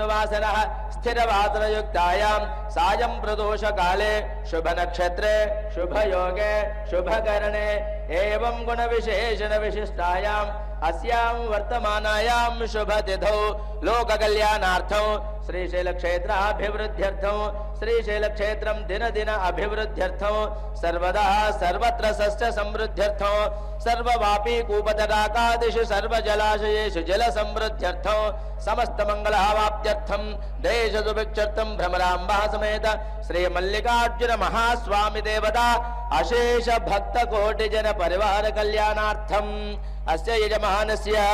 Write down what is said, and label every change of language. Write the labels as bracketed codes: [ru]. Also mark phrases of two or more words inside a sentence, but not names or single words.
[sa] వాసరః స్థిరవాసరయుక్తాయాం సాయం ప్రదోష కాలే శుభ నక్షత్రే శుభయోగే శుభకరణే ఏవం గుణ విశేషణ విశిష్టాయాం అస్యాం వర్తమానాయాం శుభతిథౌ లోక కళ్యాణార్థం శ్రీశైల క్షేత్రాభివృద్ధ్యర్థం श्रीशैलक्षेत्रं दिन दिन अभिवृद्ध्यर्थं सर्वदा सर्वत्र सस्य समृद्ध्यर्थं सर्ववापी कूपतडाकादिषु सर्वजलाशयेषु जलसमृद्ध्यर्थं समस्तमङ्गलावाप्त्यर्थं देशसुभिक्षर्थं भ्रमराम्बा समेत श्रीमल्लिकार्जुन महास्वामी देवता अशेष भक्तकोटिजन परिवार कल्याणार्थम् अस्य यजमानस्य